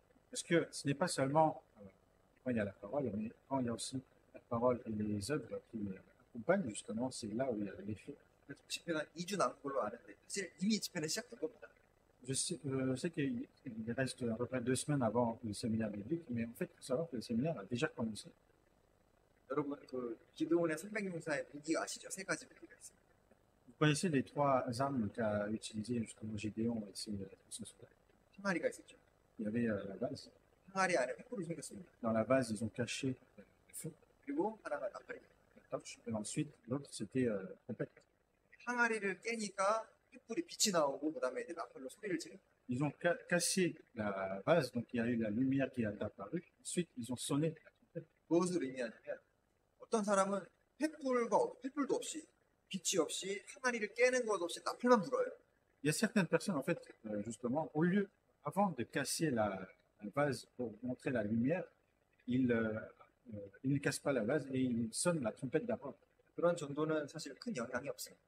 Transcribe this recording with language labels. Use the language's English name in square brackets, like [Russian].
[French] Parce que ce n'est pas seulement quand il y a la parole, mais quand il y a aussi la parole et les œuvres qui accompagnent, justement, c'est là où il y a l'effet. [Korean] 그래서 집회가 2주 남은 걸로 아는데 사실 이미 집회는 시작된 겁니다. [French] Je sais qu'il reste à peu près 2 semaines avant le séminaire biblique, mais en fait, il faut savoir que le séminaire a déjà commencé. [Korean] 여러분 그 기드온의 300용사의 무기 아시죠? 세 가지 무기가 있습니다. [French] Vous connaissez les trois armes qu'a utilisées justement Gédéon et ses soldats. [Korean] 항아리가 있었죠. [French] Il y avait la vase. [Korean] 항아리 안에 횃불을 숨겼습니다. [French] Dans la vase, ils ont caché le feu, [Korean] 그리고 하나가 나팔입니다. [French] la torche, et ensuite l'autre c'était la trompette. [Korean] 항아리를 깨니까 횃불이 빛이 나오고 그다음에 이제 나팔로 소리를 지르고 [French] Ils ont cassé la vase, donc il y a eu la lumière qui est apparue. Ensuite, ils ont sonné la trompette. [Korean] 무엇을 의미하냐면 어떤 사람은 횃불도 없이 빛이 없이 항아리를 깨는 것 없이 나팔만 불어요. [French] Il y a certaines personnes, en fait, justement, avant de casser la vase pour montrer la lumière, ils ne cassent pas la vase et ils sonnent la trompette d'abord. [Korean] 그런 전도는 사실 큰 영향이 없어요.